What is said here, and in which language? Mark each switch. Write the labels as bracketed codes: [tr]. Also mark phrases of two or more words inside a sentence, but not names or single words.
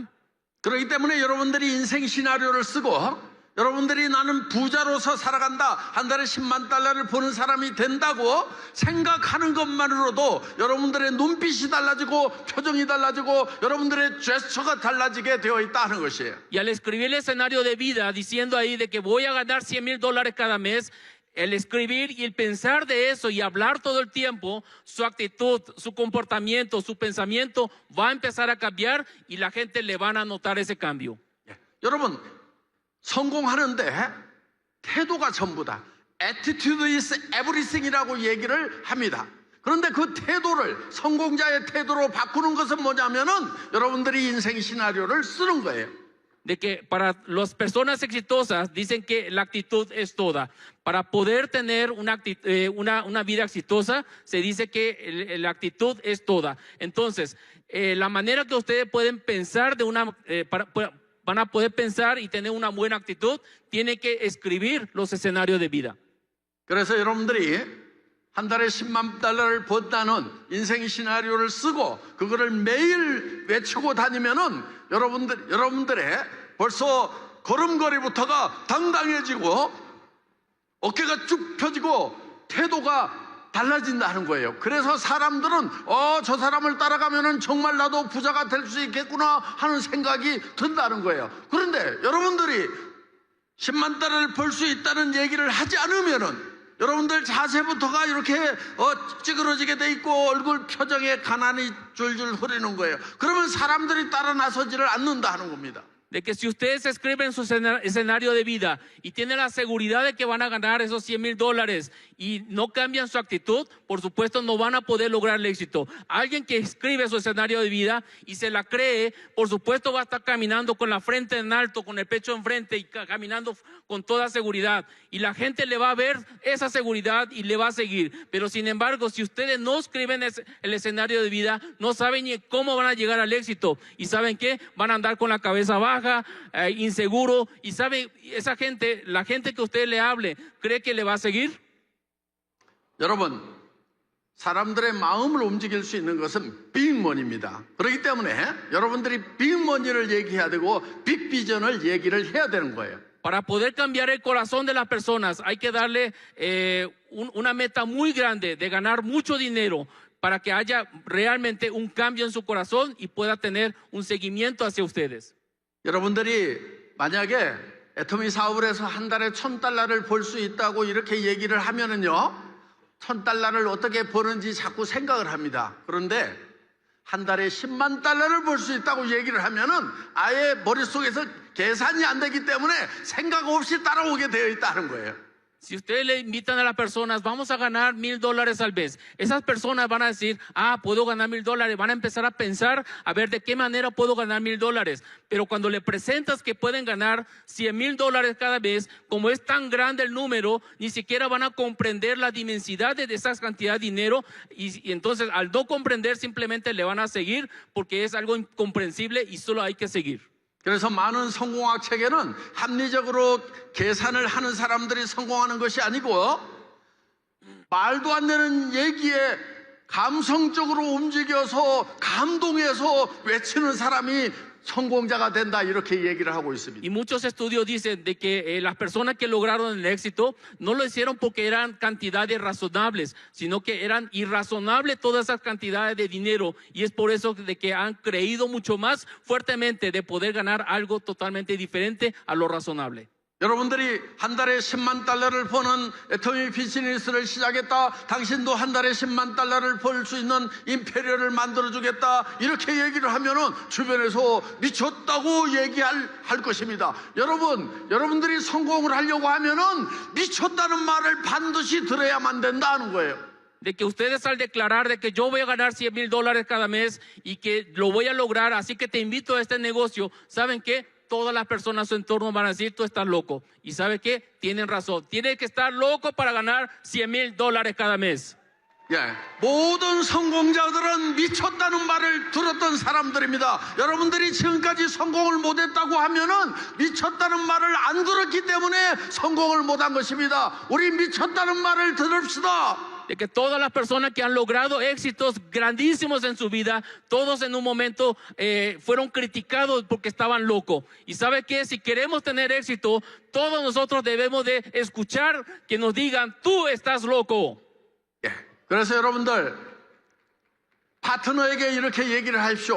[ko] 그렇기 때문에 여러분들이 인생 시나리오를 쓰고 여러분들이 나는 부자로서 살아간다, 한 달에 10만 달러를 버는 사람이 된다고 생각하는 것만으로도 여러분들의 눈빛이 달라지고 표정이 달라지고 여러분들의 제스처가 달라지게 되어 있다는 것이에요. [es] Y al escribir el escenario de vida diciendo ahí de que voy a ganar $100,000 cada mes, el escribir y el pensar de eso y hablar todo el tiempo, su actitud, su comportamiento, su pensamiento va a empezar a cambiar y la gente le van a notar ese cambio. [ko] 여러분, 성공하는데 태도가 전부다. [en] Attitude is everything [ko] 이라고 얘기를 합니다. 그런데 그 태도를 성공자의 태도로 바꾸는 것은 뭐냐면은 여러분들이 인생 시나리오를 쓰는 거예요. [es] De que para las personas exitosas dicen que la actitud es toda. Para poder tener una vida exitosa, se dice que la actitud es toda. Entonces, la manera que ustedes pueden pensar van a poder pensar y tener una buena actitud, tiene que escribir los escenarios de vida. [ko] 그래서 여러분들이 한 달에 10만 달러를 번다는 인생 시나리오를 쓰고 그거를 매일 외치고 다니면은 여러분들의 벌써 걸음걸이부터가 당당해지고 어깨가 쭉 펴지고 태도가 달라진다는 거예요. 그래서 사람들은 저 사람을 따라가면은 정말 나도 부자가 될 수 있겠구나 하는 생각이 든다는 거예요. 그런데 여러분들이 10만 달러를 벌 수 있다는 얘기를 하지 않으면은 여러분들 자세부터가 이렇게 찌그러지게 돼 있고 얼굴 표정에 가난이 줄줄 흐르는 거예요. 그러면 사람들이 따라 나서지를 않는다 하는 겁니다. [es] De que si ustedes escriben su escenario de vida y tienen la seguridad de que van a ganar esos $100,000 y no cambian su actitud, por supuesto no van a poder lograr el éxito. Alguien que escribe su escenario de vida y se la cree, por supuesto va a estar caminando con la frente en alto, con el pecho enfrente y caminando con toda seguridad. Y la gente le va a ver esa seguridad y le va a seguir. Pero sin embargo, si ustedes no escriben el escenario de vida, no saben ni cómo van a llegar al éxito. ¿Y saben qué? Van a andar con la cabeza baja, inseguro. Y saben, esa gente, la gente que usted le hable, ¿cree que le va a seguir? [ko] 여러분, 사람들의 마음을 움직일 수 있는 것은 빅머니입니다. 그렇기 때문에 여러분들이 빅머니를 얘기해야 되고 빅비전을 얘기를 해야 되는 거예요. [es] Para poder cambiar el corazón de las personas hay que darle una meta muy grande de ganar mucho dinero para que haya realmente un cambio en su corazón y pueda tener un seguimiento hacia ustedes. [ko] 여러분들이 만약에 애터미 사업을 해서 한 달에 $1,000를 벌 수 있다고 이렇게 얘기를 하면은요, $1,000를 어떻게 버는지 자꾸 생각을 합니다. 그런데 한 달에 10만 달러를 벌 수 있다고 얘기를 하면은 아예 머릿속에서 계산이 안 되기 때문에 생각 없이 따라오게 되어 있다는 거예요. [es] Si ustedes le invitan a las personas, vamos a ganar $1,000 al mes. Esas personas van a decir, puedo ganar $1,000. Van a empezar a pensar, a ver de qué manera puedo ganar $1,000. Pero cuando le presentas que pueden ganar $100,000 cada mes, como es tan grande el número, ni siquiera van a comprender la dimensidad de esa cantidad de dinero. Y entonces, al no comprender, simplemente le van a seguir porque es algo incomprensible y solo hay que seguir. [ko] 그래서 많은 성공학 책에는 합리적으로 계산을 하는 사람들이 성공하는 것이 아니고 말도 안 되는 얘기에 감성적으로 움직여서 감동해서 외치는 사람이 성공자가 된다 이렇게 얘기를 하고 있습니다. [es] Y muchos estudios dicen de que las personas que lograron el éxito no lo hicieron porque eran cantidades razonables, sino que eran irrazonables todas esas cantidades de dinero, y es por eso de que han creído mucho más fuertemente de poder ganar algo totalmente diferente a lo razonable. [ko] 여러분들이 한 달에 10만 달러를 버는 애터미 비즈니스를 시작했다. 당신도 한 달에 10만 달러를 벌 수 있는 임페리얼을 만들어주겠다. 이렇게 얘기를 하면은 주변에서 미쳤다고 할 것입니다. 여러분들이 성공을 하려고 하면은 미쳤다는 말을 반드시 들어야만 된다는 거예요. [es] De que ustedes al declarar de que yo voy a ganar $100,000 cada mes y que lo voy a lograr, así que te invito a este negocio, ¿saben qué? Todas las personas a su entorno van a decir, tú estás loco. ¿Y sabe qué? Tienen razón. Tienes que estar loco para ganar $100,000 cada mes. [ko] 예, 모든 성공자들은 미쳤다는 말을 들었던 사람들입니다. 여러분들이 지금까지 성공을 못했다고 하면은 미쳤다는 말을 안 들었기 때문에 성공을 못한 것입니다. 우리 미쳤다는 말을 들읍시다. [es] De que todas las personas que han logrado éxitos grandísimos en su vida, todos en un momento fueron criticados porque estaban locos. Y ¿sabe qué? Si queremos tener éxito, todos nosotros debemos de escuchar que nos digan, tú estás loco. [ko] 예, 그래서 여러분들 파트너에게 이렇게 얘기를 하십시오.